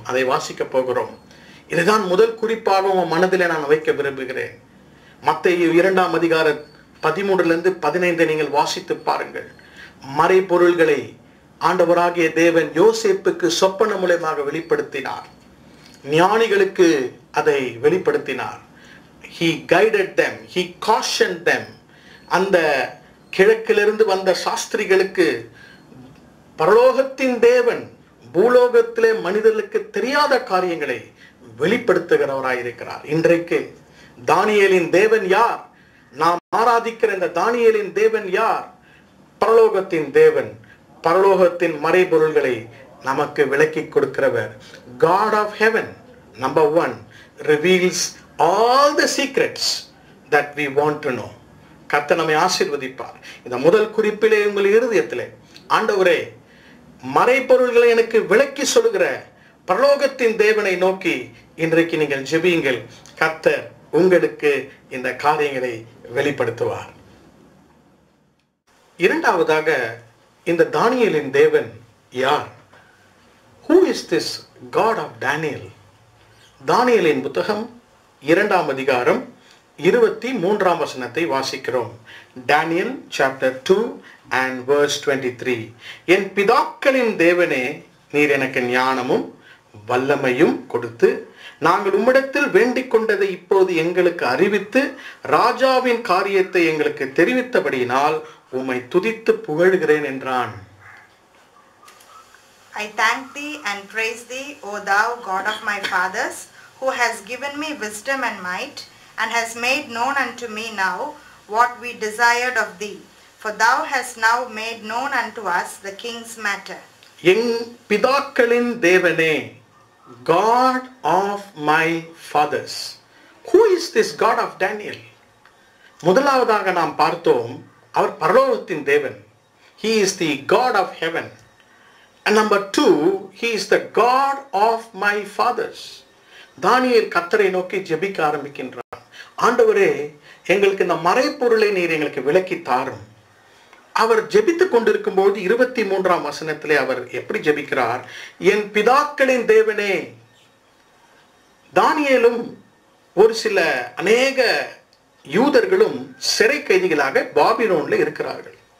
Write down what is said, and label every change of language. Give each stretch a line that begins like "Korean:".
Tamil: அதை வாசிக்க போகிறோம். இதுதான் முதல் குறிப்பாக உன் மனதில் நான் வைக்க விரும்புகிறேன். மத்தேயு 2ஆம் அதிகாரம் 13 - 15 நீங்கள் வாசித்து பாருங்கள். மறைப்பொருள்களை ஆண்டவராகிய தேவன் யோசேப்புக்கு சொப்பன மூலமாக வெளிப்படுத்தினார். ஞானிகளுக்கு அதை வெளிப்படுத்தினார்.
English: He guided them, he cautioned them.
Tamil: அந்த கிழக்கிலிருந்து வந்த சாஸ்திரிகளுக்கு பரலோகத்தின் தேவன் பூலோகத்திலே மனிதர்களுக்கு தெரியாத காரியங்களை வெளிப்படுத்துகிறவராயிருக்கிறார். இன்றைக்கு தானியேலின் தேவன் யார்? நாம் ஆராதிக்கிற இந்த தானியேலின் தேவன் யார்? பரலோகத்தின் தேவன். பரலோகத்தின் மறைபொருள்களை நமக்கு விளக்கி கொடுக்கிறவர்.
English: God of heaven, number 1, reveals all the secrets that we want to know.
Tamil: கர்த்தர் நம்மை ஆசீர்வதிப்பார். இந்த முதல் குறிப்பிலே உங்கள் இருதயத்திலே, ஆண்டவரே, மறைபொருள்களை எனக்கு விளக்கி சொல்லுகிற பரலோகத்தின் தேவனை நோக்கி இன்றைக்கு நீங்கள் ஜெபியுங்கள். கர்த்தர் உங்களுக்கு இந்த காரியங்களை வெளிப்படுத்துவார். இரண்டாவதாக, இந்த தானியேலின் தேவன் யார்?
English: Who is this God of Daniel?
Tamil: தானியேலின் புத்தகம் 2ஆம் அதிகாரம் 23ஆம் வசனத்தை வாசிக்கிறோம்.
English: Daniel chapter 2 and verse 23.
Tamil: என் பிதாக்களின் தேவனே, நீர் எனக்கு ஞானமும் வல்லமையும் கொடுத்து நாங்கள் உம்மிடத்தில் வேண்டிக் கொண்டதை இப்போது எங்களுக்கு அறிவித்து ராஜாவின் காரியத்தை எங்களுக்கு தெரிவித்தபடியினால் உம்மை துதித்து புகழ்கிறேன் என்றான்.
English: I thank thee and praise thee, O thou God of my fathers, who has given me wisdom and might, and has made known unto me now what we desired of thee. For thou hast now made known unto us the king's matter.
Tamil: என் பிதாக்களின் தேவனே,
English: God of my fathers. Who is this God of Daniel?
Tamil: முதலாவதாக நாம் பார்த்தோம், அவர் பரலோகத்தின் தேவன்.
English: He is the God of heaven. And number 2, he is the God of my fathers.
Tamil: தானியேல் கர்த்தரை நோக்கி ஜெபிக்க ஆரம்பிக்கின்றார். ஆண்டவரே, எங்களுக்கு இந்த மறைபொருளை நீர் எங்களுக்கு விளக்கி தாரும். அவர் ஜெபித்துக் கொண்டிருக்கும் போது 23ஆம் வசனத்திலே அவர் எப்படி ஜெபிக்கிறார்? என் பிதாக்களின் தேவனே. தானியேலும் ஒரு சில அநேக யூதர்களும் சிறை கைதிகளாக பாபிலோன்ல இருக்கிறார்கள்.